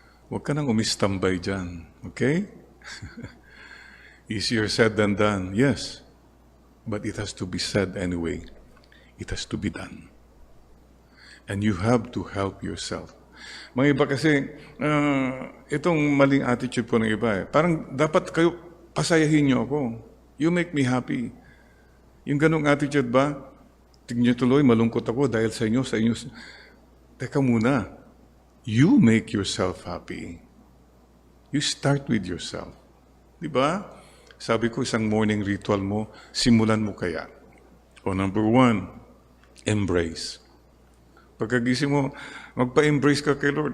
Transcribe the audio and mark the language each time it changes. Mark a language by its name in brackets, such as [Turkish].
[Filipino] Huwag ka nang umistambay dyan. [English] Okay? Easier said than done. Yes. But it has to be said anyway. It has to be done. And you have to help yourself. [Filipino] Mga iba kasi, itong maling attitude po ng iba eh. Parang dapat kayo, pasayahin niyo ako. [English] You make me happy. [Filipino] Yung ganong attitude ba? Tingnan niyo tuloy, malungkot ako dahil sa inyo. Teka muna. [English] You make yourself happy. You start with yourself. [Filipino] Di ba? Sabi ko, isang morning ritual mo, simulan mo kaya. O number 1, embrace. Pagkagising mo, magpa-embrace ka kay Lord.